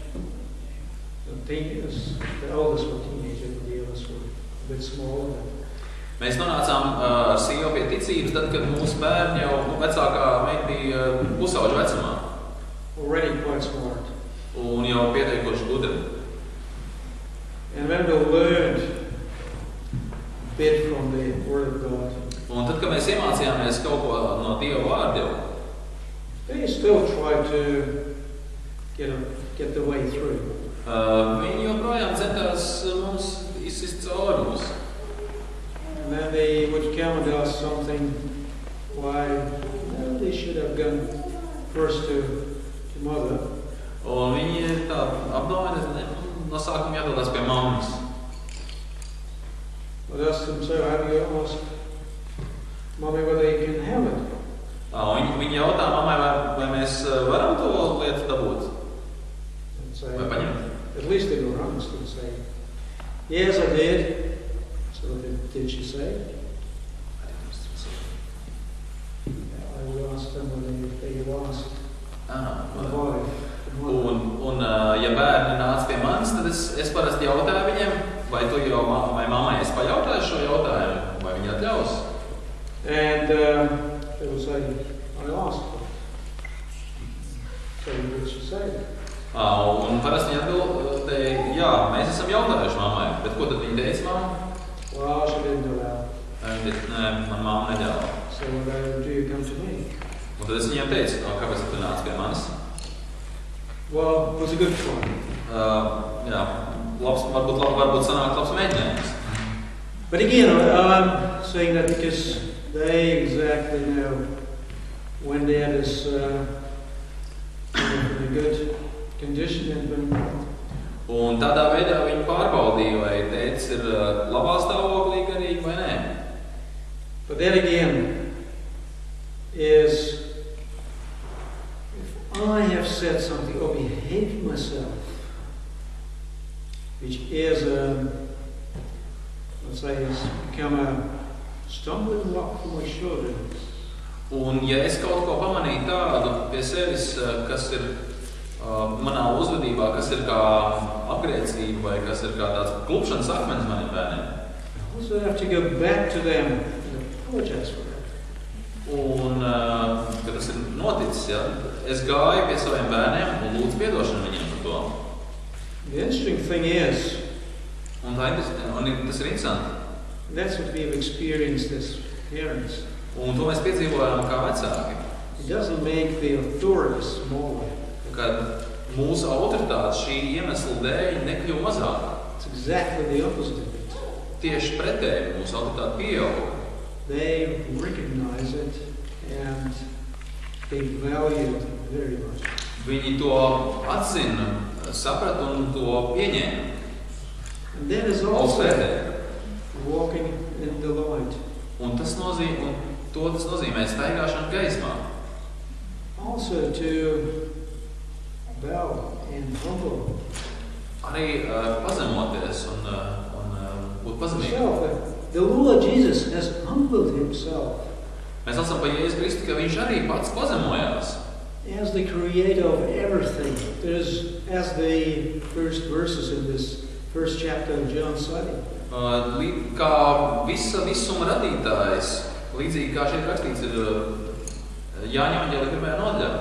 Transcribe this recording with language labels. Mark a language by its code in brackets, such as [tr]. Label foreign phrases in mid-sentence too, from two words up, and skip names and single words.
[en] The oldest were teenagers, the others were a bit smaller. [lv] Mēs nonācām ar sievu pie ticības, tad, kad mūsu bērni jau vecākā meita bija pusauģa vecumā. [en] Already quite smart. [lv] Un jau pietiekoši gudri. [en] And when they learned a bit from the Word of God, [lv] Un tad, kad mēs iemācījāmies kaut ko no Dieva vārda, [en] they still try to get the way through. [lv] Viņi joprojām centās mums izsist cauri mums. [en] And then they would come and ask something why they should have gone first to mother. [lv] Un viņi tā apdomāja, no sākuma jādodas pie mammas. [en] But ask them, so have you asked mommy whether you can have it? [lv] Viņi jautā mammai, vai mēs varam to lietu dabūt? [en] And say, [lv] Vai paņemt? [en] at least they were honest and say, yes, I did. So did she say? I will ask them whether they asked the wife. [lv] Un ja bērni nāca pie manis, tad es parasti jautāju viņiem, vai mammai es pajautāju šo jautājumu, vai viņi atļaus. [en] And they will say, I asked her. So what did she say? [lv] Un parasti viņi atbild, jā, mēs esam jautājuši mammai, bet ko tad viņi teica mamma? [en] Well, she didn't allow. [lv] Viņi teica, nē, man mamma neļāva. [en] So do you come to me? [lv] Un tad es viņiem teicu, kāpēc tu nāc pie manis? [en] Well, it was a good try. [lv] Jā, varbūt sanāk labs mēģinājums. [en] But again, I'm saying that because they exactly know when dad is in a good condition and when not. [lv] Un tādā veidā viņi pārbaudīja, vai tētis ir labā stāvoklī garīgi vai nē. [en] But then again, is if I have said something or behaved myself, which is let's say, has become a stumbling block for my children. [lv] Un ja es kaut ko pamanīju tādu pie sevis, kas ir manā uzvedībā, kas ir kā apgrēcība vai kas ir kā tāds klupšanas akmens maniem bērniem. [en] I also have to go back to them and apologize for that. [lv] Un, kad tas ir noticis, ja, es gāju pie saviem bērniem un lūdzu piedošanu viņiem par to. [en] The interesting thing is, [lv] Un tas ir interesanti. [en] that's what we've experienced as parents. [lv] Un to mēs piedzīvojām kā vecāki. [en] It doesn't make the authorities smaller. [lv] Kad mūsu autoritāte šī iemesla dēļ nekļuva mazāka. [en] It's exactly the opposite of it. [lv] Tieši pretēji mūsu autoritāte pieauga. [en] They recognize it and they value it very much. [lv] Viņi to atzina, saprata un to pieņēma. [en] And that is also walking in the light. [lv] Un tas nozīmē staigāšanu gaismā. [en] Also to bow and humble [lv] Arī pazemoties un būt pazemīgiem. [en] himself. The Lord Jesus has humbled himself [lv] Mēs lasām par Jēzu Kristu, ka viņš arī pats pazemojās. [en] as the creator of everything. As the first verses in this first chapter of John say. [lv] Kā visuma radītājs, līdzīgi kā šeit rakstīts ir Jāņa evaņģēlija 1. nodaļā.